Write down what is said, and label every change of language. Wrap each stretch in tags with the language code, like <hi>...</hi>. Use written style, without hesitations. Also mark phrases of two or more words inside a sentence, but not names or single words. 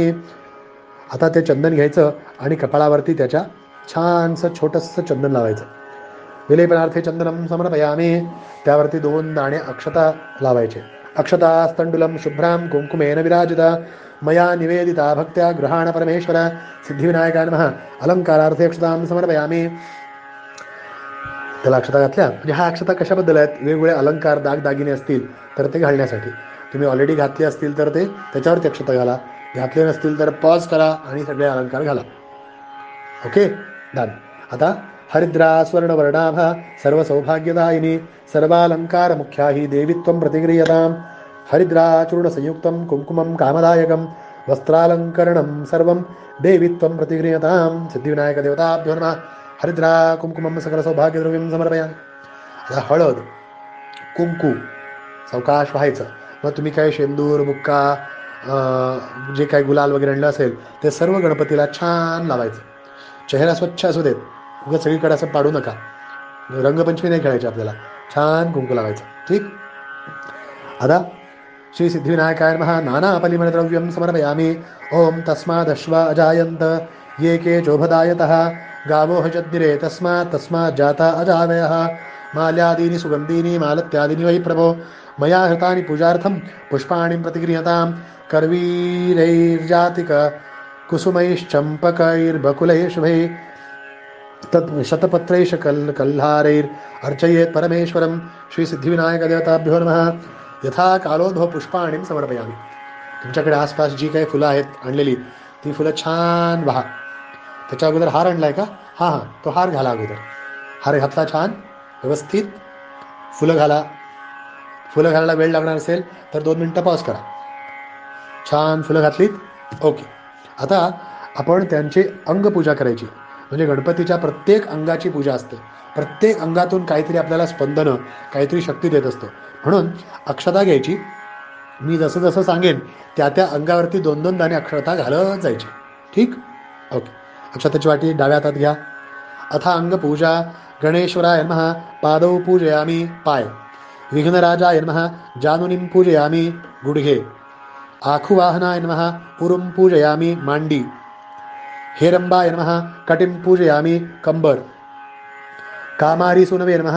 <mr>आता ते चंदन घ्यायचं आणि कपाळावरती त्याच्या छानसं छोटंसं चंदन लावायचं.</mr> <sa>विलेपनार्थे चंदनं समर्पयामि.</sa> <mr>त्यावरती 2 दाणे अक्षता लावायचे.</mr> <sa>अक्षता स्तंडुलं शुभ्रां कुंकुमेन विराजिता मया निवेदिता भक्त्या गृहाण परमेश्वर. सिद्धिविनायकाय नमः. अलंकारार्थे अक्षतां समर्पयामि.</sa> <mr>त्याला अक्षता घातल्या म्हणजे हा अक्षता कशाबद्दल आहेत? वेगवेगळे अलंकार दागदागिने असतील तर ते घालण्यासाठी. तुम्ही ऑलरेडी घातले असतील तर ते त्याच्यावरती अक्षता घाला. घातले नसतील तर पॉज करा आणि सगळे अलंकार घाला.</mr> <en>okay done.</en> <sa>आता हरिद्रा स्वर्णवर्णाभा सर्व सौभाग्यदायिनी सर्वालंकार मुख्या ही देवीत्वं प्रतिगृह्यताम्. हरिद्रा चूर्ण संयुक्तं कुंकुमं कामदायकं वस्त्रालंकरणं सर्वं देवीत्वं प्रतिगृह्यताम्. सिद्धिविनायक देवताभ्यो नमः. हरिद्रा कुंकुमं सकल सौभाग्यद्रव्यं समर्पयामि.</sa> <mr>आता हळद कुंकू सावकाश व्हायचं. मग तुम्ही काय शेंदूर बुक्का जे काय गुलाल वगैरे आणलं असेल ते सर्व गणपतीला छान लावायचं. चेहरा स्वच्छ असू देत, उगाच सगळीकडे असं पाडू नका. रंगपंचमी नाही खेळायची आपल्याला. छान कुंकू लावायचं. ठीक. आता</mr> <sa>श्री सिद्धिविनायकाय नमः. नानापलिमलद्रव्यं समर्पयामि. ओम तस्मादश्व अजायन्त ये के चोभदायतः गावो जज्ञिरे तस्मात् जाता अजावयः. माल्यादीनि सुगन्धीनि मालत्यादीनि वै प्रभो मया हृतानि पूजार्थं पुष्पाणि प्रतिगृह्यतां. कर्वीरैर्जातिक कुसुमैश्चम्पकैर्बकुलैः शुभैः तत् शतपत्रैश कल्हारैर् अर्चयेत् परमेश्वरं. श्री सिद्धिविनायक देवताभ्यो नमः. यथा कालोद्भव पुष्पाणीं समर्पयामि.</sa> <mr>तुमच्याकडे आसपास जी काही फुलं आहेत आणलेली ती फुलं छान वाहा. त्याच्या अगोदर हार आणलाय का? हां, तो हार घाला अगोदर. हार घातला छान व्यवस्थित. फुलं घाला. फुलं घालायला वेळ लागणार असेल तर 2 मिनटं पॉज करा. छान फुलं घातलीत. ओके. आता आपण त्यांची अंगपूजा करायची. म्हणजे गणपतीच्या प्रत्येक अंगाची पूजा असते. प्रत्येक अंगातून काहीतरी आपल्याला स्पंदनं काहीतरी शक्ती देत असतो. म्हणून अक्षता घ्यायची. मी जसं जसं सांगेन त्या त्या अंगावरती 2-2 दाणे अक्षता घालत जायची. ठीक. ओके. अक्षताची वाटी डाव्या हातात घ्या.</mr> <sa>अथा अंगपूजा. गणेश्वराय नमः. पादौ पूजयामि पाय. विघ्नराजाय नमः. जानुनीं पूजयामि गुडघे. आखुवाहनाय नमः. पुरुं पूजयामि मांडी. हेरंबाय नमः. कटिं पूजयामि कंबर. कामारी सुनवे नमः.</sa>